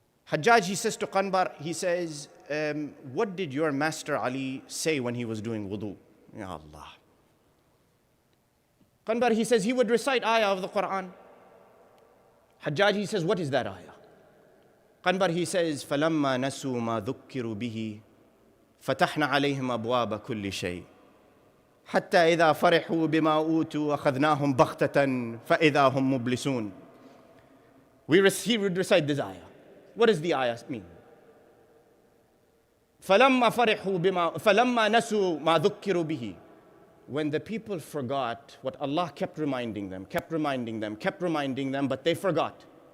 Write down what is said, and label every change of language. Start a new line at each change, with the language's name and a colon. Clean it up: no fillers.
English: Hajjaj, he says to Qanbar, he says, what did your master Ali say when he was doing wudu? Ya Allah. Qanbar, he says, he would recite ayah of the Quran. Hajjaj, he says, what is that ayah?
Arabic: Qanbar,
English: he says,
Arabic: فَلَمَّا نَسُوا مَا ذُكِّرُوا بِهِ فَتَحْنَا عَلَيْهِمْ أَبْوَابَ كُلِّ شَيْءٍ حَتَّى إِذَا فَرِحُوا بِمَا أُوتُوا أَخَذْنَاهُمْ بَغْتَةً فَإِذَا هُمْ مُبْلِسُونَ.
English: He would recite this ayah. What does the ayah mean?
Arabic: فَلَمَّا نَسُوا مَا ذُكِّرُوا بِهِ.
English: When the people forgot what Allah kept reminding them, but they forgot.